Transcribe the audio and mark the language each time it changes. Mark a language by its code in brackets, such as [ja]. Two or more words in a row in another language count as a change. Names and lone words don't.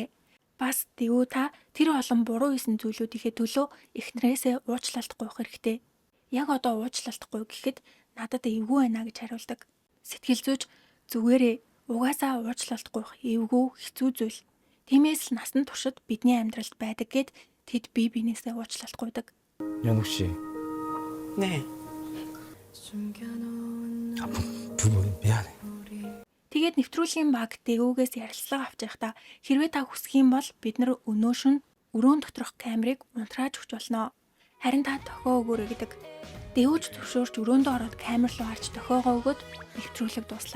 [mn] Бас Дэвүү та тэр олон буруу хийсэн зүйлүүдийнхээ төлөө эхнэрээсээ уучлалт гуйх хэрэгтэй. Яг одоо уучлалтгүй гэхэд надад эвгүй байна гэж хариулдаг. Сэтгэл зүйч зүгээрээ угаасаа уучлалт гуйх эвгүй хэцүү зүйл. Тиймээс л насан туршид бидний амьдралд байдаг гэд тэд бие биенээсээ уучлалт гуйдаг. [ko] 연욱 씨, 네. 부부 미안해. [mn] Тэгээд нэвтрүүлгийн баг Дэвүүгээс ярилцлага авч байхдаа хэрвээ та хүсэх юм бол бид нар өнөөшн өрөөнд доторх камерыг унтрааж өгч болно. Харин та тохио өгөөрэй гэдэг. Дэвүүч зөвшөөрч өрөөндөө ороод камер руу харж тохиогоо өгөөд нэвтрүүлэг дуслаа.